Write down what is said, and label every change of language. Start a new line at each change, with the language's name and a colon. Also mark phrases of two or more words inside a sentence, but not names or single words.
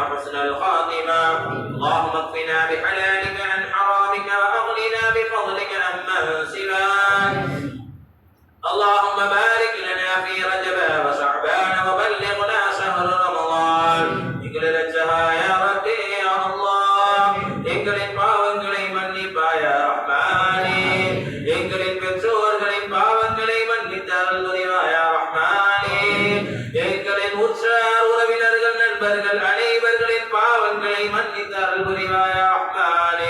Arabic: وحسن الخاتمة. اللهم اكفنا بحلالك عن حرامك وأغننا بفضلك عمن سواك. اللهم بارك لنا في رجب وشعبان وبلغنا شهر رمضان.
Tamil: எங்களின் ரட்சகா
Arabic: يا ربي يا الله,
Tamil: எங்களின் பாவங்களை மன்னிப்பாயா ரஹ்மானே. எங்களின் பெற்றோர்களின் பாவங்களை மன்னித்து அருள் புரிவாயா ரஹ்மானே. எங்களின் உற்றார் உறவினர்கள் நண்பர்கள் அனைவர்களின் பாவங்களை மன்னித்து அருள் புரிவாயா ரஹ்மானே.